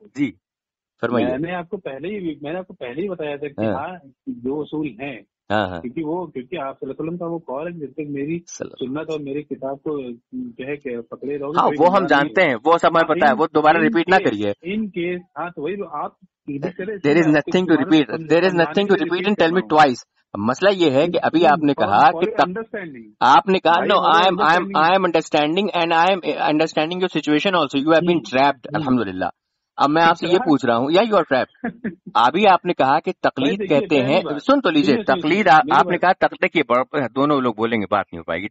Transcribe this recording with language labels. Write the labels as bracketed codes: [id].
[ur] جی فرمائیے. میں نے آپ کو پہلے ہی بتایا تھا کہ ہاں دو اصول ہیں، کیونکہ آپ صلی اللہ علیہ وسلم کا وہ قول ہے جب تک میری سنت اور میری کتاب کو جو ہے کہ پکڑے رہو گے. ہاں وہ ہم جانتے ہیں، وہ سب ہمیں پتا ہے، وہ دوبارہ ریپیٹ نہ کریے. [en] in case [ur] ہاں تو وہی آپ [en] there is nothing to repeat and tell me twice. [ur] مسئلہ یہ ہے کہ ابھی آپ نے کہا کہ آپ نے کہا نو [en] I am understanding and I am understanding your situation also. You have been trapped. [ar] الحمدللہ. [ur] اب میں آپ سے یہ پوچھ رہا ہوں، یا [en] You are trapped. [ur] ابھی آپ نے کہا کہ تقلید کہتے ہیں، سن تو لیجیے، تقلید آپ نے کہا دیکھیے دونوں لوگ بولیں گے بات نہیں ہو پائے گی.